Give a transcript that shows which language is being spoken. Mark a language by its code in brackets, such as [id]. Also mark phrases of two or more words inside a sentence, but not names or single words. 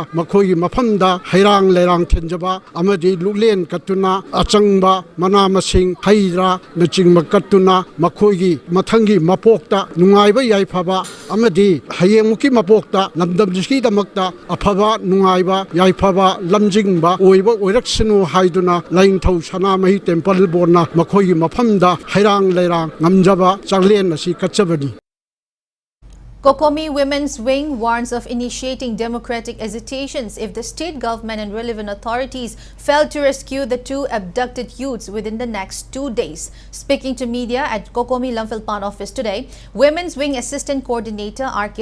[mni] ꯃꯈꯣꯏꯒꯤ ꯃꯐꯝꯗ ꯍꯩꯔꯥꯡ ꯂꯩꯔꯥꯡ ꯊꯤꯟꯖꯕ ꯑꯃꯗꯤ ꯂꯨꯛꯂꯦꯟ ꯀꯠꯇꯨꯅ ꯑꯆꯪꯕ ꯃꯅꯥ ꯃꯁꯤꯡ ꯍꯩ ꯔꯥꯅꯆꯤꯡꯕ ꯀꯠꯇꯨꯅ ꯃꯈꯣꯏꯒꯤ ꯃꯊꯪꯒꯤ ꯃꯄꯣꯛꯇ ꯅꯨꯡꯉꯥꯏꯕ ꯌꯥꯏꯐꯕ ꯑꯃꯗꯤ ꯍꯌꯦꯡꯃꯨꯛꯀꯤ ꯃꯄꯣꯛꯇ ꯂꯝꯗꯝꯁꯤꯒꯤꯗꯃꯛꯇ ꯑꯐꯕ ꯅꯨꯡꯉꯥꯏꯕ ꯌꯥꯏꯐꯕ ꯂꯝꯖꯤꯡꯕ ꯑꯣꯏꯕ ꯑꯣꯏꯔꯛꯁꯅꯨ ꯍꯥꯏꯗꯨꯅ ꯂꯥꯏꯅꯤꯡꯊꯧ ꯁꯅꯥꯃꯍꯤ ꯇꯦꯝꯄꯜ ꯕꯣꯔꯗꯅ ꯃꯈꯣꯏꯒꯤ ꯃꯐꯝꯗ ꯍꯩꯔꯥꯡ ꯂꯩꯔꯥꯡ ꯉꯝꯖꯕ ꯆꯥꯛꯂꯦꯟ ꯑꯁꯤ ꯀꯠꯆꯕꯅꯤ. [en] Kokomi Women's Wing warns of initiating democratic hesitations if the state government and relevant authorities fail to rescue the 2 abducted youths within the next 2 days. Speaking to media at Kokomi Lamphilpan office today, Women's Wing Assistant Coordinator R.K.